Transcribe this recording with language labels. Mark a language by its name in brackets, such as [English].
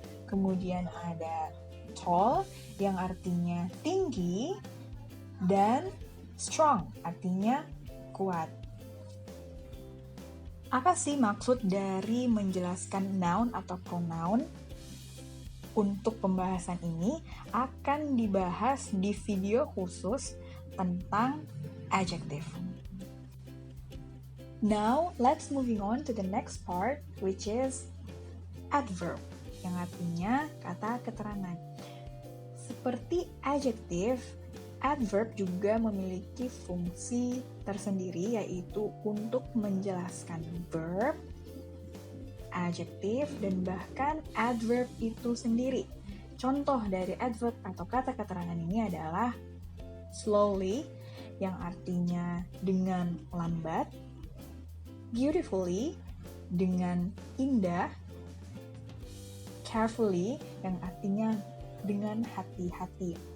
[Indonesian] Kemudian ada tall yang artinya tinggi, dan strong artinya kuat. Apa sih maksud dari menjelaskan noun atau pronoun? Untuk pembahasan ini akan dibahas di video khusus tentang adjective. [English] Now, let's moving on to the next part, which is adverb, [Indonesian] yang artinya kata keterangan. Seperti adjective, adverb juga memiliki fungsi tersendiri, yaitu untuk menjelaskan verb, adjective, dan bahkan adverb itu sendiri. Contoh dari adverb atau kata keterangan ini adalah slowly, yang artinya dengan lambat, beautifully, dengan indah, carefully, yang artinya dengan hati-hati.